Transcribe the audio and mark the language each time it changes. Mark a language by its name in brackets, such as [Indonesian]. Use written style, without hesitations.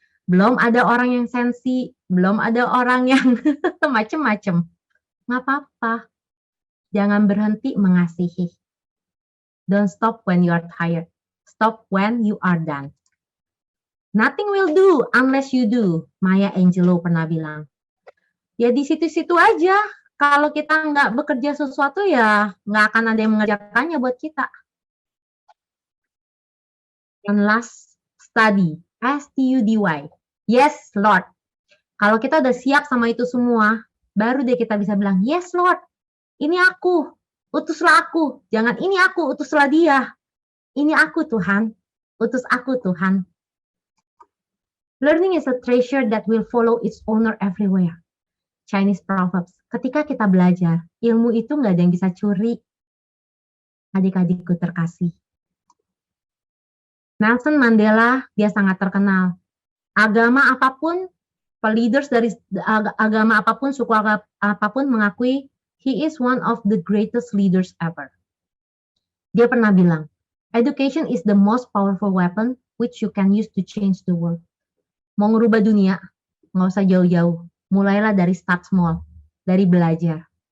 [Indonesian] Belum ada orang yang sensi, belum ada orang yang macem-macem. Nggak apa-apa. Jangan berhenti mengasihi. [English] Don't stop when you are tired. Stop when you are done. Nothing will do unless you do. [Indonesian] Maya Angelou pernah bilang. Ya di situ-situ aja. Kalau kita nggak bekerja sesuatu ya nggak akan ada yang mengerjakannya buat kita. [English] And last, study. S-T-U-D-Y. Yes, Lord. [Indonesian] Kalau kita udah siap sama itu semua, baru deh kita bisa bilang, yes, Lord. Ini aku. Utuslah aku. Jangan ini aku, utuslah dia. Ini aku, Tuhan. Utus aku, Tuhan. [English] Learning is a treasure that will follow its owner everywhere. Chinese Proverbs. [Indonesian] Ketika kita belajar, ilmu itu nggak ada yang bisa curi. Adik-adikku terkasih. Nelson Mandela, dia sangat terkenal. Agama apapun, leaders dari agama apapun, suku apapun mengakui [English] he is one of the greatest leaders ever. [Indonesian] Dia pernah bilang, [English] education is the most powerful weapon which you can use to change the world. [Indonesian] Mau ngerubah dunia, nggak usah jauh-jauh. Mulailah dari [English] start small, [Indonesian] dari belajar.